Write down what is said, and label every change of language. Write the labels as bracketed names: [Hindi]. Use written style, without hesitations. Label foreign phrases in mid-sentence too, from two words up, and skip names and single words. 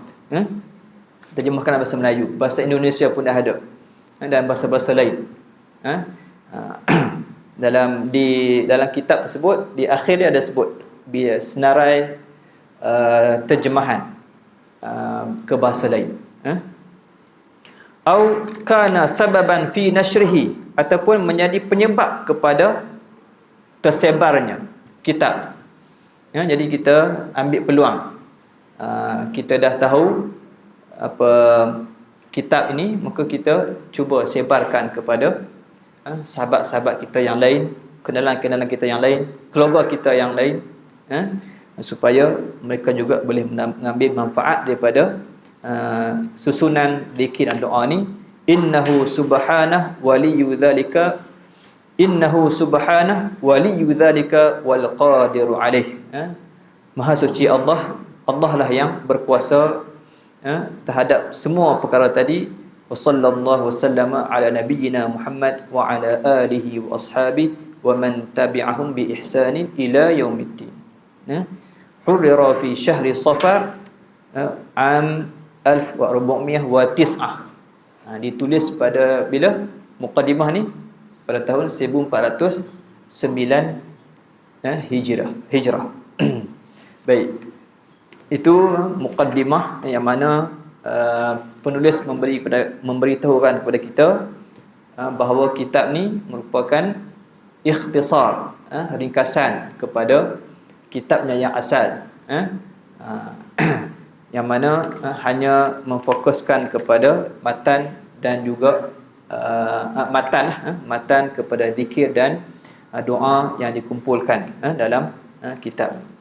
[Malay] Terjemahkan dalam bahasa Melayu. Bahasa Indonesia pun dah ada, dan bahasa-bahasa lain. Dalam kitab tersebut, di akhir dia ada sebut senarai terjemahan ke bahasa lain. [Arabic] أو كان سببا في نشره, [Malay] ataupun menjadi penyebab kepada tersebarnya kitab. Jadi kita ambil peluang, kita dah tahu apa kitab ini, maka kita cuba sebarkan kepada sahabat-sahabat kita yang lain, kenalan-kenalan kita yang lain, keluarga kita yang lain, supaya mereka juga boleh mengambil manfaat daripada susunan zikir dan doa ni. [Arabic] إنه سبحانه ولي ذلك، إنه سبحانه ولي ذلك والقادر عليه. [Malay] Maha suci Allah, Allah lah yang berkuasa terhadap semua perkara tadi. [Arabic] وصلى الله وسلم على نبينا محمد وعلى آله وأصحابه ومن تبعهم بإحسان إلى يوم الدين. حرر في شهر صفر عام 1409. [Malay] Ditulis pada bila muqaddimah ni pada tahun 1409 Hijrah. Baik. Itu muqaddimah yang mana penulis memberitahukan kepada kita bahawa kitab ni merupakan ikhtisar, ringkasan kepada kitabnya yang asal, yang mana hanya memfokuskan kepada matan dan juga matan kepada zikir dan doa yang dikumpulkan dalam kitab.